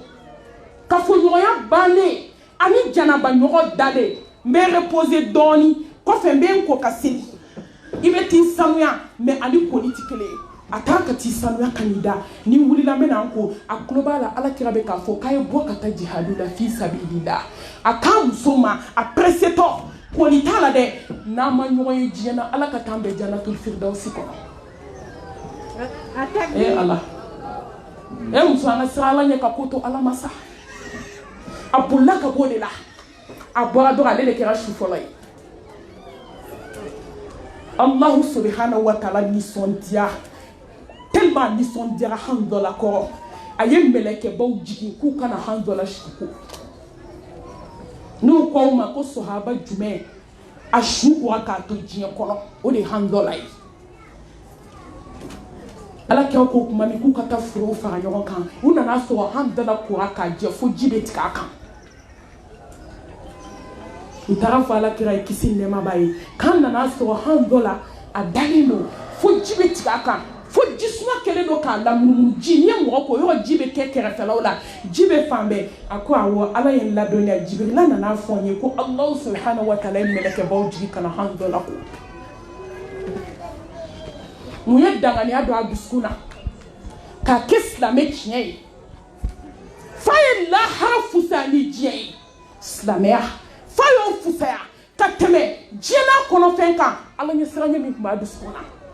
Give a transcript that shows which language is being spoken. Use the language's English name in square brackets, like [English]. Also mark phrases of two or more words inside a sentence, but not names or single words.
[Bambara] kafoɲɔgɔnya bannen ani janaba ɲɔgɔn dalen n bɛ reposer dɔɔni kɔfɛ n bɛ n ko ka seli i bɛ t'i sanuya mais ani koli tɛ kelen ye a taa ka t'i sanuya ka n'i da ni wulila n bɛ na n ko a tulo b'a la alakira bɛ k'a fɔ k'a ye bɔ ka taa jihadu la [Arabic] في سبيل الله [Bambara] a k'a muso ma a pressé tɔ koli t'a la dɛ n'a ma ɲɔgɔn ye diɲɛ na ala ka t'an bɛɛ [Arabic] جنة الفردوس [Bambara] kɔnɔ ala muso an ka siran ala ɲɛ ka ko to ala ma sa a bolila ka bɔ o de la a bɔra dɔrɔn ale de kɛra su fɔlɔ ye [Arabic] الله سبحانه وتعالى [Bambara] nisɔndiya tellement nisɔndiyara han dɔ la kɔrɔ a ye mɛlɛkɛbaw jigin k'u kana han dɔ la suko n'u k'aw ma ko sahaba jumɛn a su bɔra k'a to diɲɛ kɔnɔ o de ye han dɔ la ye ala kɛ ko kuma min k'u ka taa forow fara ɲɔgɔn kan u nana sɔrɔ han dɔ la kora k'a jɛ fo ji bɛ tigɛ a kan u taara fɔ ala kira ye kisi nɛɛma b'a ye k'an nana sɔrɔ han dɔ la a dalen don fo ji bɛ tigɛ a kan fo jisuma kɛlen don k'a lamunumunu ji n'i ye mɔgɔ ko yɔrɔ ji bɛ kɛ kɛrɛfɛlaw la ji bɛ fan bɛɛ a ko awɔ ala ye n ladɔnniya jibirila nana fɔ n ye ko [Arabic] الله سبحانه وتعالى [Bambara] ye mɛlɛkɛbaw jigi kana han dɔ la ko mun ye danganiya don a dusukun na k'a kɛ silamɛ tiɲɛ ye fa ye lahara fusaya ni diɲɛ ye silamɛya fa y'o fusaya ka tɛmɛ diɲɛ n'a kɔnɔfɛn kan ala ɲɛ siranɲɛ min tun b'a dusukun na